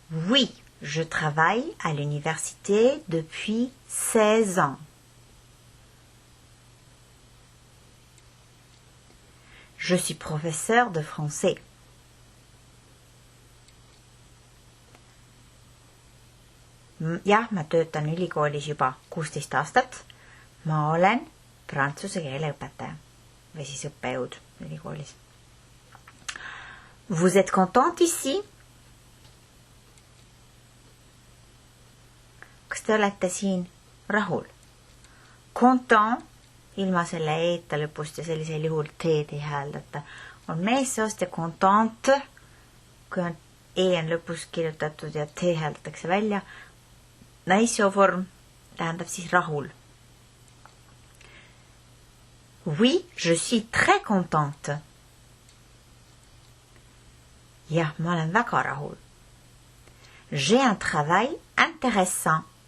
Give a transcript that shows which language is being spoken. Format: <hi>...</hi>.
<fr>Oui. Je travaille à l'université depuis 16 ans. Je suis professeur de français.</fr> <et>Jah, ma töötan ülikoolis juba 16 aastat. Ma olen prantsuse keele õpetaja või siis õppejõud ülikoolis.</et> <fr>Vous êtes contente ici?</fr> <et>Kas te olete siin rahul? Content, ilma selle e-ta lõpust ja sellisel juhul t-d ei hääldata, on meessoost ja contente, kui on e on lõpus kirjutatud ja t hääldatakse välja, naissooform tähendab siis rahul.</et> <fr>Oui, je suis très contente.</fr> <et>Jah, ma olen väga rahul.</et> <fr>J'ai un travail intéressant.</fr>